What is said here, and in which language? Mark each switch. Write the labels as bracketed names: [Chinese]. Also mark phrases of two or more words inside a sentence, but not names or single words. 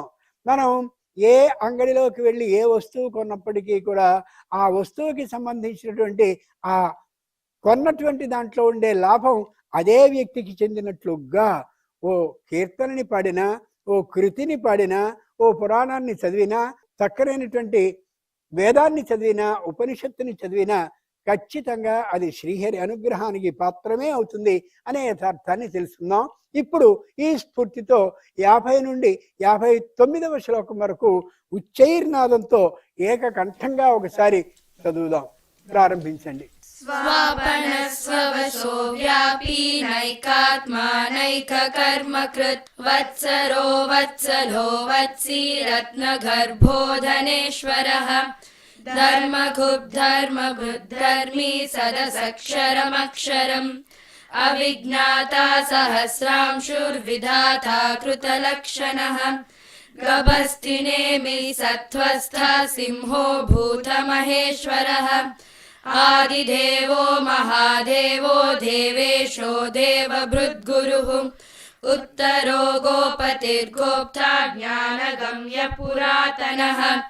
[Telugu] మనం ఏ అంగడిలోకి వెళ్ళి ఏ వస్తువు కొన్నప్పటికీ కూడా ఆ వస్తువుకి సంబంధించినటువంటి ఆ కొన్నటువంటి దాంట్లో ఉండే లాభం అదే వ్యక్తికి చెందినట్లుగా ఓ కీర్తనని పాడినా, ఓ కృతిని పాడినా, ఓ పురాణాన్ని చదివినా, చక్కనైనటువంటి వేదాన్ని చదివినా, ఉపనిషత్తుని చదివినా ఖచ్చితంగా అది శ్రీహరి అనుగ్రహానికి పాత్రమే అవుతుంది అనే యథార్థాన్ని తెలుసుకుందాం. ఇప్పుడు ఈ స్ఫూర్తితో 50 నుండి 59వ శ్లోకం వరకు ఉచ్చైర్నాదంతో ఏకకంఠంగా ఒకసారి చదువుదాం. ప్రారంభించండి. [Sanskrit] स्वापनस्ववशो व्यापी नैकात्मा नैककर्मकृत् वत्सरो वत्सलो वत्सी रत्नगर्भो धनेश्वरः धर्मगुब्धर्मभृद्धर्मी सदसक्षरमक्षरम् अविज्ञाता सहस्रांशुर्विधाता कृतलक्षणः गभस्तिनेमि सत्त्वस्थः सिंहो भूतमहेश्वरः आदिदेवो महादेवो देवेशो देवभृद्गुरुः उत्तरो गोपतिर्गोप्ता ज्ञानगम्य पुरातनः